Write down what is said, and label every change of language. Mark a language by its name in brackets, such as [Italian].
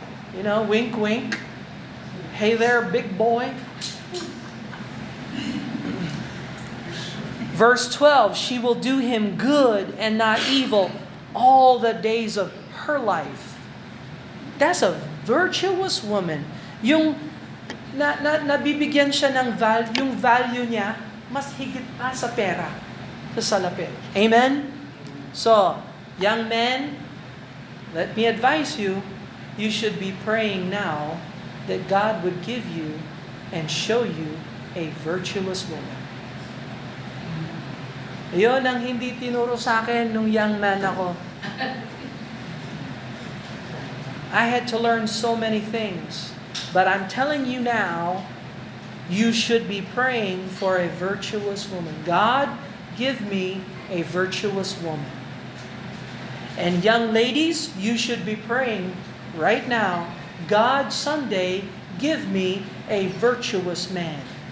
[English] You know, wink, wink. Hey there, big boy. Verse 12, she will do him good and not evil all the days of her life. That's a virtuous woman. [Filipino] Yung nabibigyan siya ng yung value niya, mas higit pa sa pera, sa salapi. [English] Amen? So, young men, let me advise you, you should be praying now that God would give you and show you a virtuous woman. [Filipino] Iyon ang hindi tinuro sa akin nung young man ako. [English] I had to learn so many things. But I'm telling you now, you should be praying for a virtuous woman. God, give me a virtuous woman. And young ladies, you should be praying right now, God, someday, give me a virtuous man.